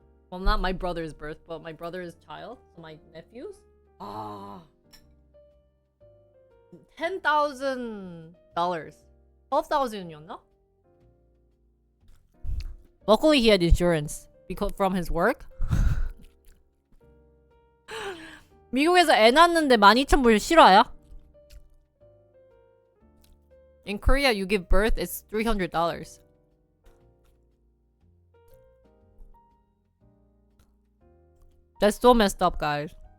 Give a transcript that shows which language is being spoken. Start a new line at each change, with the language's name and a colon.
English: Well, not my brother's birth, but my brother's child. So my nephews. $10,000.
Korean: $12,000이었나?
English: Luckily, he had insurance because from his work.
Korean: 미국에서 애 낳는데 12,000불 실화야?
English: In Korea, you give birth, it's $300. That's so messed up, guys.